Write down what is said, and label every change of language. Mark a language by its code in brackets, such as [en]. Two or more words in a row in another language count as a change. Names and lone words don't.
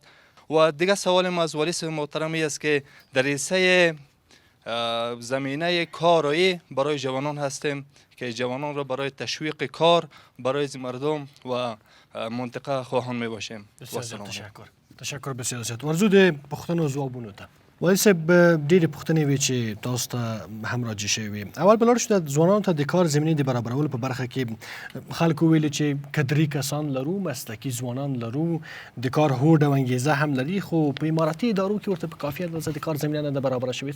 [fa] و دیگه سوال ما از والی صاحب محترم است که در حصه زمینه کارایی برای جوانان هستیم که جوانان را برای تشویق کار برای مردم و منطقه خواهان می باشیم. تشکر بسیار زیات. [ps] ورزو د پوښتنو ځوابونو ته والي صاحب ډېرې پوښتنې وې چې تاسو ته هم راجع شوې وې. اول به لاړ شو د ځوانانو ته د کار زمینې د برابرولو په برخه کې خلکو ویلي چې قدري کسان لرو، مسلکي ځوانان لرو، د کار هوډ او انګیزه هم لري، خو په اماراتي ادارو کې ورته په کافي اندازه د کار زمینه نه ده برابره شوې.